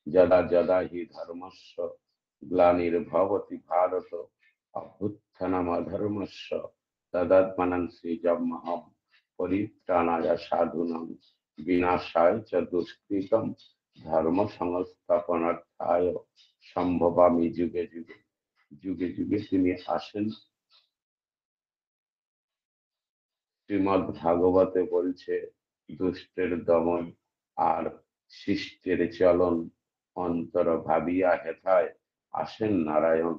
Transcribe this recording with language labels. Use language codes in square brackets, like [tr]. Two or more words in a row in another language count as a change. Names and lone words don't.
[sa] যদা যদা হি ধর্মস্য গ্লানির্ভবতি ভারত অভ্যুত্থানমধর্মস্য তদাত্মনং সৃজাম্যহম পরিত্রাণায় সাধুনাং বিনাশায় চ দুষ্কৃতম ধর্ম সংস্থাপনার্থায় সম্ভবামি যুগে যুগে। [bn] যুগে যুগে তিনি আসেন। শ্রীমদ্ ভাগবতে বলছে দুষ্টের দমন আর শিষ্টের চলন, অন্তর ভাবিয়া হেথায় আসেন নারায়ণ।